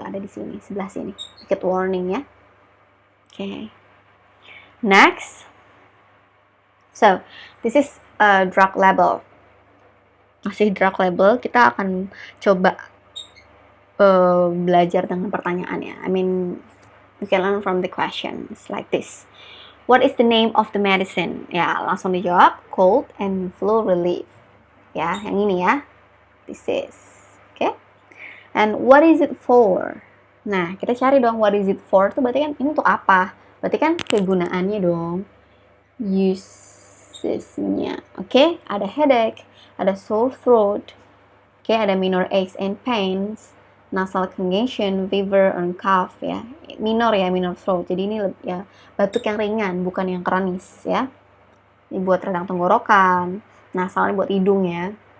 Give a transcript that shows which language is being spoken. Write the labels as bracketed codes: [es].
[id] Ada di sini, sebelah sini. Sedikit warning ya. Oke. Next. [en] So, this is drug label. [id] Masih drug label, kita akan coba belajar dengan pertanyaannya. [en] I mean, you can learn from the questions like this. What is the name of the medicine? [id] Ya, langsung dijawab. Cold and flu relief. Ya, yang ini ya. [en] This is. Okay? And what is it for? [id] Nah, kita cari dong [en] what is it for. [id] Itu berarti kan ini untuk apa? Berarti kan kegunaannya dong. Usesnya. Oke? Ada headache. Ada sore throat. Oke? [en] Ada minor aches and pains. Nasal congestion, fever, and cough ya. Minor throat. [id] Jadi ini ya batuk yang ringan, bukan yang kronis ya. Ini buat radang tenggorokan. Nasalnya buat hidung ya.